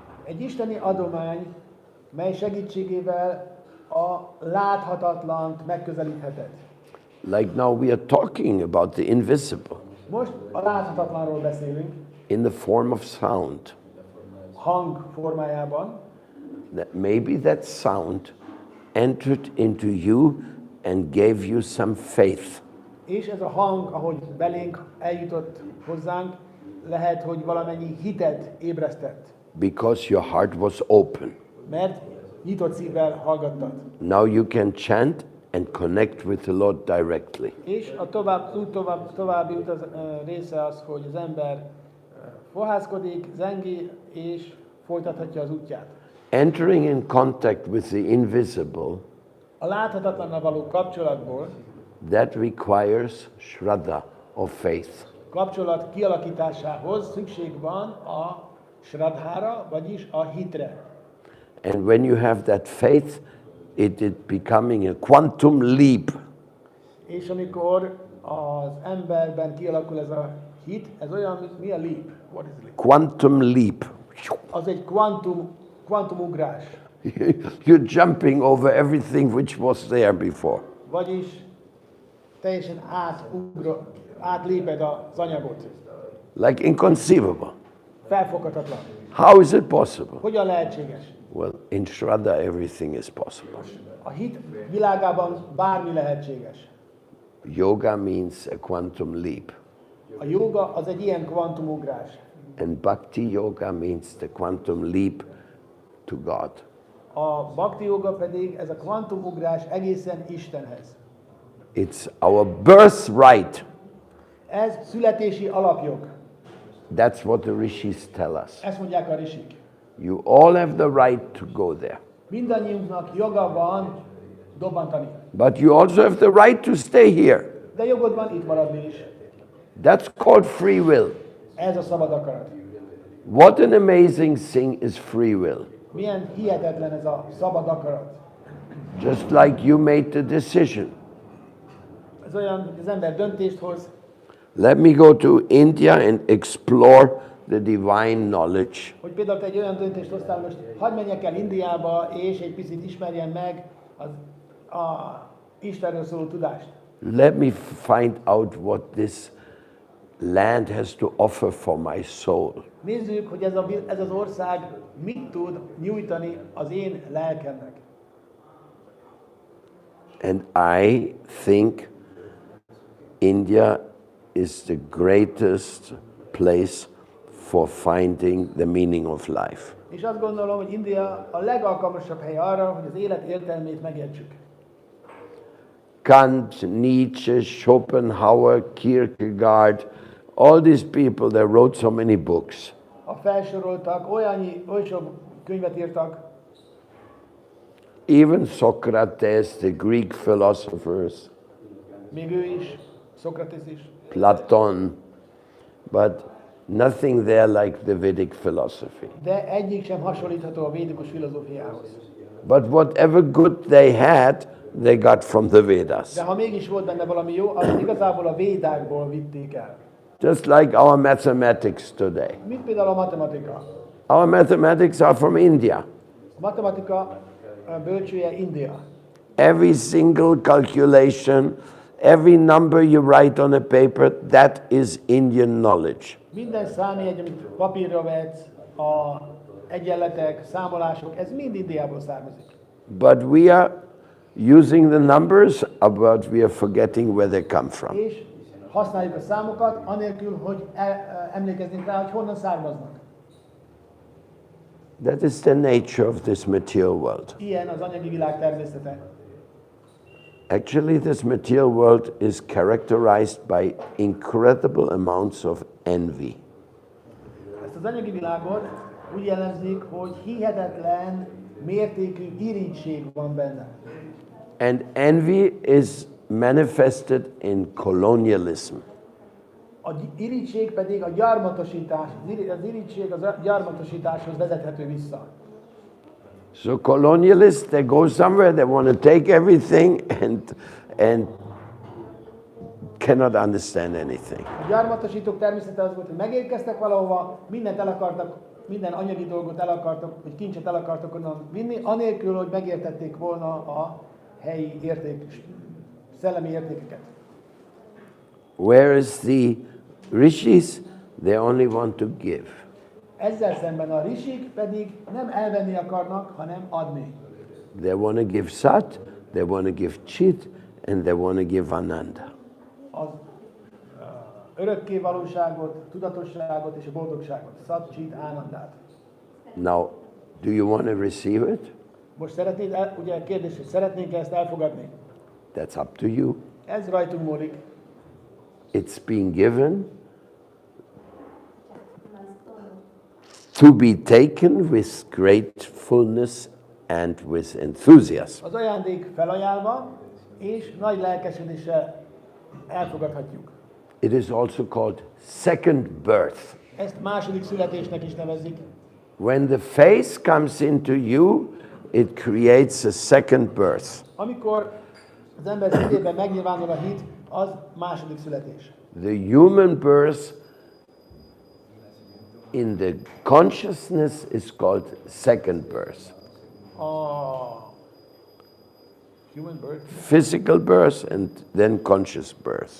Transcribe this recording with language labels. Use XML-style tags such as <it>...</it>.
<hu>Egy isteni adomány, mely segítségével a láthatatlant megközelítheted.</hu> <en>Like now we are talking about the invisible</en> <hu>Most a láthatatlanról beszélünk,</hu> <en>in the form of sound.</en> <hu>hang formájában.</hu> <en>That maybe that sound entered into you and gave you some faith.</en> <hu>És ez a hang, ahogy belénk eljutott hozzánk, lehet, hogy valamennyi hitet ébresztett.</hu> <en>Because your heart was open.</en> <hu>Mert nyitott szívvel hallgattad.</hu> <en>Now you can chant and connect with the Lord directly.</en> <hu>És a további része az, hogy az ember fohászkodik, zengi, és folytathatja az útját.</hu> <en>Entering in contact with the invisible,</en> <hu>A láthatatlannal való kapcsolatból,</hu> <en>that requires shraddha or faith.</en> <hu>kapcsolat kialakításához szükség van a shraddhára, vagyis a hitre.</hu> <en>And when you have that faith, it is becoming a quantum leap.</en> <hu>És amikor az emberben kialakul ez a hit, ez olyan, mint mi a leap?</hu> <en>What is leap? Quantum leap.</en> <hu>Az egy kvantumugrás.</hu> <en>You're jumping over everything which was there before.</en> <hu>Vagyis teljesen átléped az anyagot.</hu> <en>Like inconceivable.</en> <hu>Felfoghatatlan.</hu> <en>How is it possible?</en> <hu>Hogyan lehetséges?</hu> <en>Well, in Shraddha, everything is possible.</en> <hu>A hit világában bármi lehetséges.</hu> <en>Yoga means a quantum leap.</en> <hu>A jóga az egy ilyen kvantumugrás.</hu> <en>And Bhakti Yoga means the quantum leap to God.</en> <hu>A bhakti jóga pedig ez a kvantumugrás egészen Istenhez.</hu> <en>It's our birthright.</en> <hu>Ez születési alapjog.</hu> <en>That's what the rishis tell us.</en> <hu>Ezt mondják a risik.</hu> <en>You all have the right to go there.</en> <hu>Mindannyiunknak joga van dobbantani.</hu> <en>But you also have the right to stay here.</en> <hu>De jogod van itt maradni is.</hu> <en>That's called free will.</en> <hu>Ez a szabad akarat.</hu> <en>What an amazing thing is free will.</en> <hu>Milyen hihetetlen ez a szabad akarat.</hu> <en>Just like you made the decision.</en> <hu>Ez olyan, hogy az ember döntést hoz.</hu> <en>Let me go to India and explore the divine knowledge.</en> <hu>Hogy például te egy olyan döntést hoztál, most hadd menjek el Indiába, és egy picit ismerjem meg a Istenről szóló tudást.</hu> <en>Let me find out what this land has to offer for my soul.</en> <hu>Nézzük, hogy ez az ország mit tud nyújtani az én lelkemnek.</hu> <en>And I think India is the greatest place for finding the meaning of life.</en> <hu>És azt gondolom, hogy India a legalkalmasabb hely arra, hogy az élet értelmét megértsük.</hu> <en>Kant, Nietzsche, Schopenhauer, Kierkegaard, all these people, they wrote so many books.</en> <hu>A felsoroltak, oly sok könyvet írtak,</hu> <en>Even Socrates, the Greek philosophers,</en> <hu>még ő is, Szokratész is.</hu> <en>Platon, but nothing there like the Vedic philosophy.</en> <hu>De egyik sem hasonlítható a védikus filozófiához.</hu> <en>But whatever good they had, they got from the Vedas.</en> <hu>De ha mégis volt benne valami jó, az igazából a védákból vitték el.</hu> <en>Just like our mathematics today.</en> <hu>Mint például a matematika.</hu> <en>Our mathematics are from India.</en> <hu>A matematika bölcsője India.</hu> <en>Every single calculation, every number you write on a paper, that is Indian knowledge.</en> <hu>Minden számjegy, amit papírra vetsz, a egyenletek, számolások, ez mind Indiából származik.</hu> <en>But we are using the numbers, but we are forgetting where they come from.</en> <hu>És használjuk a számokat, anélkül, hogy emlékeznénk rá, hogy honnan származnak.</hu> <en>That is the nature of this material world.</en> <hu>Ilyen az anyagi világ természete.</hu> <en>Actually, this material world is characterized by incredible amounts of envy.</en> <hu>Ezt az anyagi világot úgy jellemzik, hogy hihetetlen mértékű irigység van benne.</hu> <en>And envy is manifested in colonialism.</en> <hu>A irigység pedig a gyarmatosítás, az irigység a gyarmatosításhoz vezethető vissza.</hu> <en>So colonialists, they go somewhere, they want to take everything and cannot understand anything.</en> <hu>A gyarmatosítók természete az volt, hogy megérkeztek valahova, mindent el akartak minden anyagi dolgot el akartak, vagy kincset el akartak onnan vinni, anélkül, hogy megértették volna a helyi szellemi értékeket.</hu> <en>Whereas the rishis, they only want to give.</en> <hu>Ezzel szemben a rishik pedig nem elvenni akarnak, hanem adni.</hu> <en>They want to give sat, they want to give chit, and they want to give ananda.</en> <hu>Az örökké valóságot, tudatosságot és a boldogságot. Szat, csit, ánandát.</hu> <en>Now, do you want to receive it?</en> <hu>Most szeretnéd, ugye a kérdés, hogy szeretnénk ezt elfogadni?</hu> <en>That's up to you.</en> <hu>Ez rajtunk múlik.</hu> <en>It's being given to be taken with gratefulness and with enthusiasm.</en> <hu>Az ajándék felajánlva, és nagy lelkesedéssel elfogadhatjuk.</hu> <en>It is also called second birth.</en> <hu>Ezt második születésnek is nevezik.</hu> <en>When the faith comes into you, it creates a second birth.</en> <hu>Amikor az ember szívében megnyilvánul a hit, az második születés.</hu> <en>The human birth in the consciousness is called second birth. A human birth. Physical birth and then conscious birth.</en>